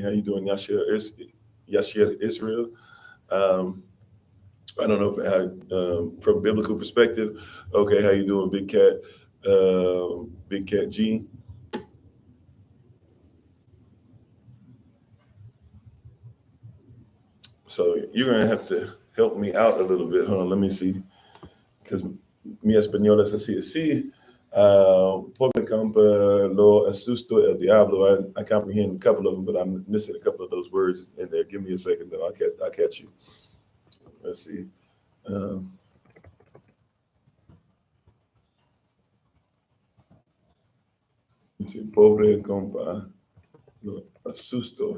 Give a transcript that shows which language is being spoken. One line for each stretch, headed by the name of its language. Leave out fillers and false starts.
English: How you doing, Yashir Israel? I don't know how, from a biblical perspective. Okay, how you doing, Big Cat? Big Cat G. So you're gonna have to help me out a little bit. Hold on, let me see. Because
Spanish: mi español es así, así. Pobre campa lo asusto el diablo.
English: I comprehend a couple of them, but I'm missing a couple of those words in there. Give me a second, then I'll catch you. Let's see. Let's see.
Spanish: Pobre compa lo asusto.